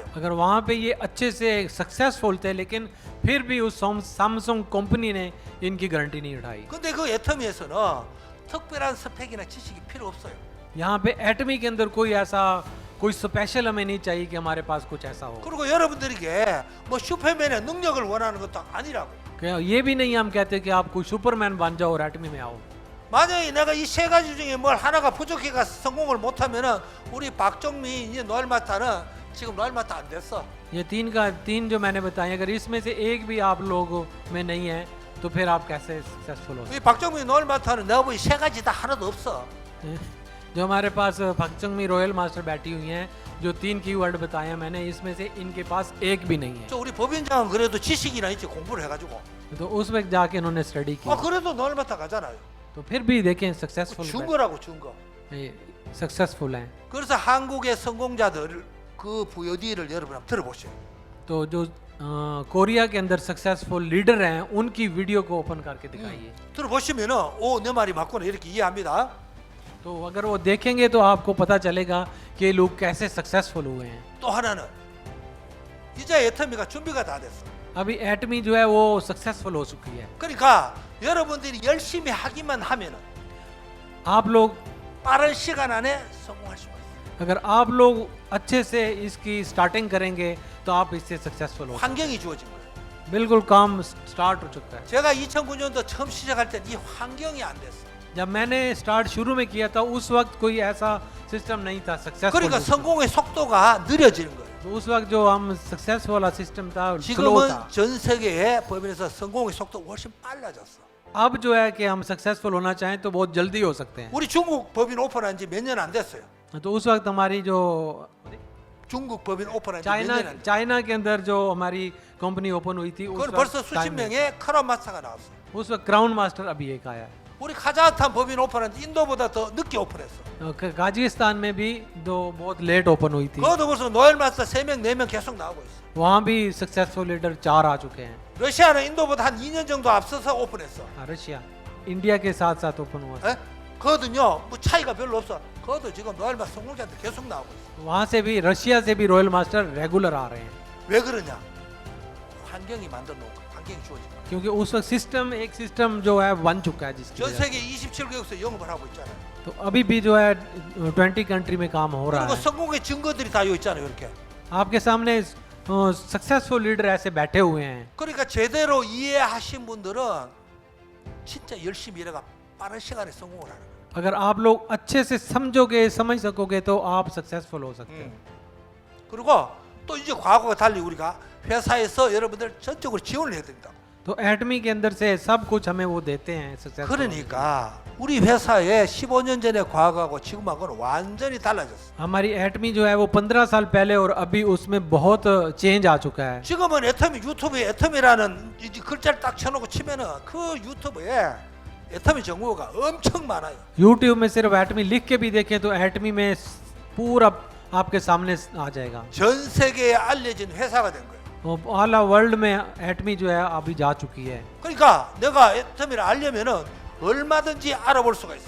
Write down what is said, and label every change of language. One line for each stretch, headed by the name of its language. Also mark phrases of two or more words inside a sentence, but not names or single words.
Hindi: अगर वहाँ पे ये अच्छे से सक्सेसफुल थे लेकिन फिर भी उस सैमसंग कंपनी ने इनकी गारंटी नहीं उठाई।
Korean: 근데 그 애터미에서는 특별한 스펙이나 지식이 필요 없어요.
Hindi: यहाँ पे एटमी के अंदर कोई स्पेशल हमें नहीं चाहिए कि हमारे पास कुछ ऐसा हो।
Korean: 그리고 여러분들에게 뭐 슈퍼맨의 능력을 원하는 것도 아니라고.
Hindi: ये भी नहीं हम कहते कि आप कोई सुपरमैन बन जाओ और एटमी में आओ।
Korean: 만약에 내가 이 세 가지 중에 뭘 하나가 부족해가 성공을 못하면은 우리 박정미 이제 노엘마타는 지금 노엘마타 안 됐어.
Hindi: ये तीन जो मैंने बताए, अगर इसमें से एक भी आप लोगों में नहीं है तो फिर आप कैसे सक्सेसफुल हो
Korean: 이 박정미 노엘마타는 내가 보기 세 가지 다 하나도 없어.
Hindi: सकते हैं? जो हमारे पास फक्चंग
English: Royal Master
Hindi: बैठी हुई हैं, जो 3 कीवर्ड बताए हैं मैंने, इसमें से इनके पास एक भी नहीं है।
Korean: 저 우리 법인장은 그래도 지식이나 있지 공부를 해가지고.
Hindi: तो उस वक्त जाके इन्होंने स्टडी की,
Korean: 그래도 노엘마타 가잖아요.
Hindi: तो फिर भी देखें सक्सेसफुल
Korean: 증거라고 증거.
Hindi: सक्सेसफुल हैं।
Korean: 그래서 한국의 성공자들 그 VOD를 여러분 한번 들어보세요.
Hindi: तो जो कोरिया के अंदर
English: successful leader
Hindi: हैं उनकी वीडियो को ओपन करके दिखाइए।
Korean: 들어보시면은 내 말이 맞구나 이렇게 이해합니다.
Hindi: तो अगर वो देखेंगे तो आपको पता चलेगा कि ये लोग कैसे सक्सेसफुल हुए हैं।
Korean: 또 하나는 이제 애터미가 준비가 다 됐어.
Hindi: अभी एटमी जो है वो सक्सेसफुल हो चुकी है।
Korean: 그러니까 여러분들이 열심히 하기만 하면은
Hindi: आप लोग
Korean: 빠른 시간 안에 성공할 수가 있어요.
Hindi: अगर आप लोग अच्छे से इसकी स्टार्टिंग करेंगे तो आप इससे सक्सेसफुल हो।
Korean: 환경이 주어진 거예요.
Hindi: बिल्कुल काम स्टार्ट हो चुका है।
Korean: 제가 2009년도 처음 시작할 때 이 환경이 안 됐어.
Hindi: जब मैंने स्टार्ट शुरू में किया था उस वक्त कोई ऐसा सिस्टम नहीं था सक्सेसफुल।
Korean: 그러니까 성공의 속도가 느려지는 거예요.
Hindi: तो उस वक्त जो हम सक्सेसफुल वाला सिस्टम था स्लो
Korean: 지금은
Hindi: था।
Korean: 전 세계의 법인에서 성공의 속도가 훨씬 빨라졌어.
Hindi: अब जो है कि हम सक्सेसफुल होना चाहें तो बहुत जल्दी हो सकते हैं।
Korean: 우리 중국 법인 오픈한 지 몇 년 안 됐어요.
Hindi: तो उस वक्त हमारी जो
Korean: 중국 법인 오픈한 지 몇 년 안 됐어요.
Hindi: चाइना के अंदर जो हमारी
English: company open
Hindi: हुई थी
Korean: 그건 벌써 수십 명의 크라운 마스터가 나왔어.
Hindi: उस वक्त
English: Crown Master
Hindi: अभी एक आया है।
Korean: 우리 카자흐스탄 법인 오픈한 지 인도보다 더 늦게 오픈했어.
Hindi: काजिकिस्तान में भी दो बहुत
English: late open
Hindi: हुई थी।
Korean: 그것도 벌써 노엘 마스터 3명, 4명 계속 나오고 있어.
Hindi: वहाँ भी
English: successful leader
Hindi: 4 आ चुके हैं।
Korean: 러시아는 인도보다 한 2년 정도 앞서서 오픈했어.
Hindi: रशिया इंडिया के साथ साथ ओपन हुआ था।
Korean: 에? 그거든요. 뭐 차이가 별로 없어. 그것도 지금 노엘 마스터 성공자한테 계속 나오고 있어.
Hindi: वहाँ से भी रशिया से भी
English: Royal Master
Hindi: रेगुलर आ रहे हैं।
Korean: 왜 그러냐? 환경이 만들어 놓은 거야. 환경이 주어진 거예요.
Hindi: क्योंकि उस वक्त सिस्टम एक सिस्टम जो है बन चुका है जिसकी
Korean: 전
Hindi: वजह
Korean: 세계 27개국에서 영업을 하고 있잖아요.
Hindi: से। तो अभी भी जो है 20 कंट्री में काम हो रहा
Korean: 그리고
Hindi: है।
Korean: 성공의 증거들이 다 여기 있잖아요. 이렇게.
Hindi: आपके सामने
English: successful leader
Hindi: ऐसे बैठे हुए हैं।
Korean: 그러니까 제대로 이해하신 분들은 진짜 열심히 일해가 빠른 시간에 성공을 하는 거예요.
Hindi: अगर आप लोग अच्छे से समझोगे समझ सकोगे तो आप सक्सेसफुल हो सकते हैं।
Korean: 그리고 또 이제 과거와 달리 우리가 회사에서 여러분들 전적으로 지원을 해야 된다고.
Hindi: तो एटमी के अंदर से सब कुछ हमें वो देते हैं सक्सेसफुल।
Korean: 그러니까 우리 회사의 15년 전의 과거하고 지금하고는 완전히 달라졌어.
Hindi: हमारी एटमी जो है वो 15 साल पहले और अभी उसमें बहुत चेंज आ चुका है।
Korean: 지금은 애터미 유튜브에 애터미라는 이 글자를 딱 쳐놓고 치면은 그 유튜브에 애터미 정보가 엄청 많아요.
Hindi: यूट्यूब में सिर्फ एटमी लिख के भी देखें तो एटमी में पूरा आपके सामने आ जाएगा।
Korean: 전 세계에 알려진 회사가 된 거예요.
English: all world
Hindi: में एटमी जो है अभी जा चुकी है।
Korean: 그러니까 내가 애터미를 알려면은 얼마든지 알아볼 수가 있어.